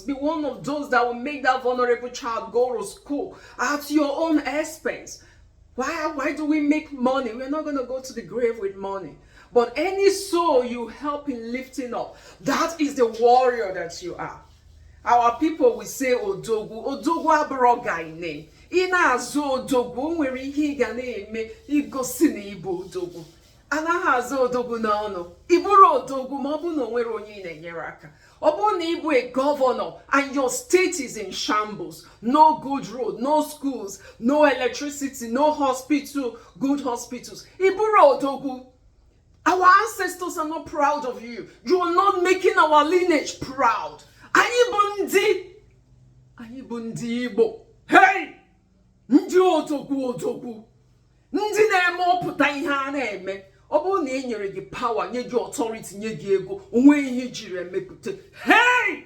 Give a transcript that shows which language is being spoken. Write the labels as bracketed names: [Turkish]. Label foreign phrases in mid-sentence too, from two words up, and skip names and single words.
[English] Be one of those that will make that vulnerable child go to school at your own expense. Why do we make money? We're not going to go to the grave with money. But any soul you help in lifting up, that is the warrior that you are. Our people will say [Igbo] Odogu abụrụ [English] name. [Igbo] Ina azụ odogwu nwere ihe ị ga na-eme igosi na ibu odogwu. Anaghị azụ odogwu n'ọnụ. Iburu odogwu ma ọ bụ na onwere onye na-enyere aka. Ọ bụrụ na ibu [English] a governor and your state is in shambles, no good road, no schools, no electricity, no hospital, good hospitals. [Igbo] Iburu odogwu. [English] Our ancestors are not proud of you. You are not making our lineage proud. [Igbo] Anyị bụ ndị Igbo. Hey! Ndị odogwu. Ndị na-eme ọpụta ihe a na-eme. Ọ bụrụ na e nyere gị power, nye gị authority, nye gị ego, onwe ihe jiri emepụta. Hey!